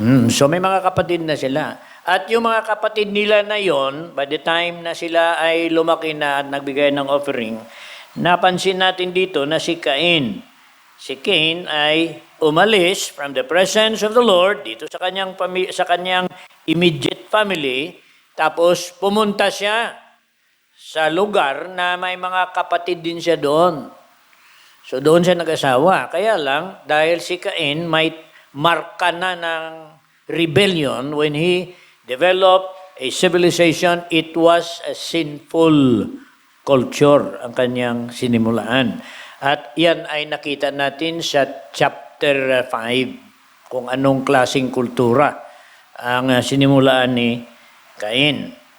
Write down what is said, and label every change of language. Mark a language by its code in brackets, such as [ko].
[tl] So may mga kapatid na sila. At yung mga kapatid nila na yon, [en] by the time [tl] na sila ay lumaki na at nagbigay ng offering, napansin natin dito na si Cain. Si Cain ay umalis [en] from the presence of the Lord [tl] dito sa kanyang immediate family, tapos pumunta siya sa lugar na may mga kapatid din siya doon. So doon siya nag-asawa. Kaya lang, dahil si Cain may marka na ng rebellion [en] when he developed a civilization, it was a sinful culture [tl] ang kanyang sinimulaan. At yan ay nakita natin sa chapter 5, kung anong klaseng kultura ang sinimulaan ni Cain.